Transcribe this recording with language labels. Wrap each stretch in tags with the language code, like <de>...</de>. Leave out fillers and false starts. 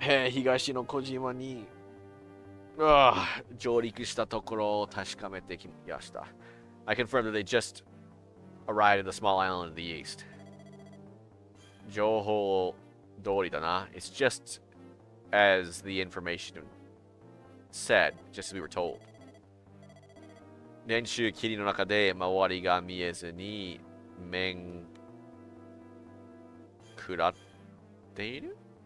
<ja>東の小島に上陸したところを確かめてきました。</ja> <en>I confirmed that they just arrived at the small island in the east.</en> <ja>情報通りだな.</ja> <en>It's just as the information said, just as we were told.</en> <ja>練習霧の中で周りが見えずに面食らっている?</ja>